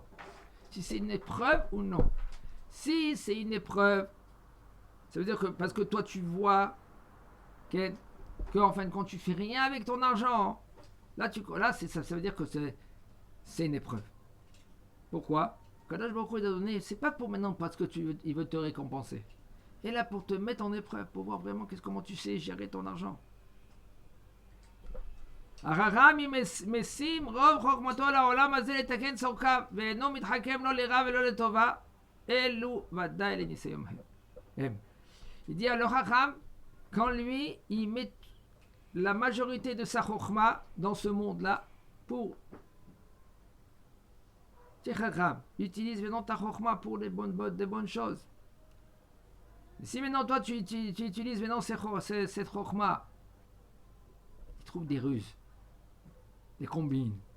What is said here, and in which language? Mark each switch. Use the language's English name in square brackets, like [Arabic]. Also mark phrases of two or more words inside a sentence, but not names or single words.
[French] Si c'est une épreuve ou non? Si c'est une épreuve, ça veut dire que parce que toi tu vois que en fin de compte tu fais rien avec ton argent. Là ça veut dire que c'est une épreuve. Pourquoi? [Hebrew] קדוש ברוך הוא [French] il a donné, c'est pas pour maintenant parce que il veut te récompenser. Et là pour te mettre en épreuve, pour voir vraiment comment tu sais gérer ton argent. [Hebrew] החכם משים רוב חוכמתו לעולם הזה לתקן צורכיו ואינו מתחכם לא לרע ולא לטובה אלו ודאי לניסיון הם. [French] Il dit à le Chacham, quand lui il met la majorité de sa chokhma dans ce monde là pour Tu es chacham. Utilise maintenant ta chokhma pour des bonnes choses. Et si maintenant toi tu utilises maintenant cette chokhma, tu trouves des ruses, des combines.